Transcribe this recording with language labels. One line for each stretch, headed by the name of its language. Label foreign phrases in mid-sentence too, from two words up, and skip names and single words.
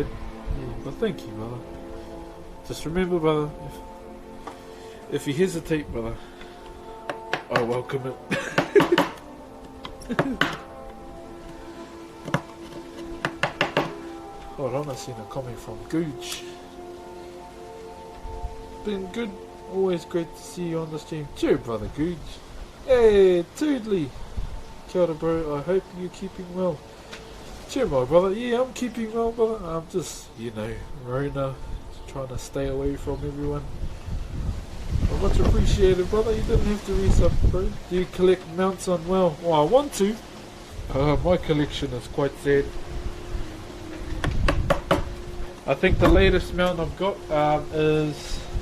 English: Yeah, but thank you, brother. Just remember, brother, if you hesitate, brother, I welcome it. Hold on, I've seen a comment from Gooch. Been good. Always great to see you on the stream. Cheer, brother Gooch. Hey, Toodly.
Māori: Kia ora,
English: bro. I hope you're keeping well. Cheer, my brother. Yeah, I'm keeping well, brother. I'm just, Rona, trying to stay away from everyone. Well, much appreciated, brother. You didn't have to resub, bro. Do you collect mounts on WoW? Well, I want to. My collection is quite sad. I think the latest mount I've got is...